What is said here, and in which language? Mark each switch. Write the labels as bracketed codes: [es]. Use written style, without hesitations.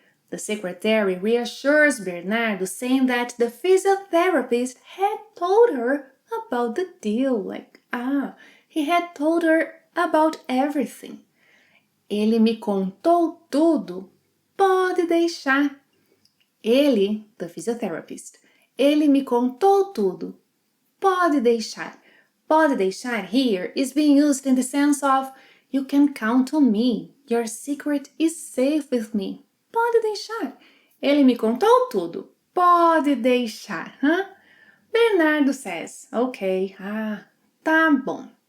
[en] The secretary reassures Bernardo, saying that the physiotherapist had told her about the deal. He had told her about everything. [pt] Ele me contou tudo. Pode deixar. Ele, [en] the physiotherapist, [pt] ele me contou tudo. Pode deixar. [en] Pode deixar here is being used in the sense of you can count on me. Your secret is safe with me. [pt] Pode deixar. Ele me contou tudo. Pode deixar. [en] Bernardo says, okay, [pt] tá bom.